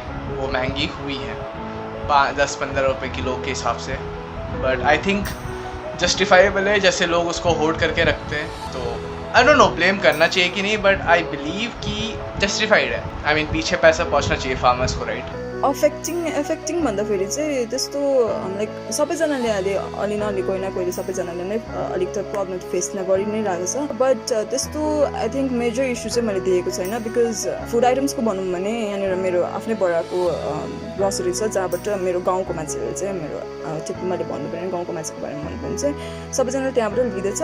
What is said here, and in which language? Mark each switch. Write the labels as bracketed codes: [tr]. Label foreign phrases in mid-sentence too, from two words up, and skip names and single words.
[hi] वो महंगी हुई है 10-15 रुपये किलो के हिसाब से. [en] but I think justifiable [hi] है जैसे लोग उसको होल्ड करके रखते हैं. तो [en] I don't know blame [hi] करना चाहिए कि नहीं, [en] but I believe [hi] कि जस्टिफाइड है. [en] I mean [hi] पीछे पैसा पहुंचना चाहिए फार्मर्स को, राइट. [ne] अफेक्टिङ भन्दाखेरि चाहिँ त्यस्तो लाइक सबैजनाले अहिले अलि नअलि कोही न कोहीले सबैजनाले नै अलिक त [en] problem face [ne] गरि नै रहेको छ. बट त्यस्तो [en] I think major issue [ne] चाहिँ मैले देखेको छैन. [en] because food itemsको [ne] भनौँ भने यहाँनिर मेरो आफ्नै बडाको ग्रोसरी छ जहाँबाट मेरो गाउँको मान्छेहरू चाहिँ मेरो ठिक मैले भन्नु पऱ्यो गाउँको मान्छेको बारेमा भन्नु भने चाहिँ सबैजनाले त्यहाँबाट लिँदैछ.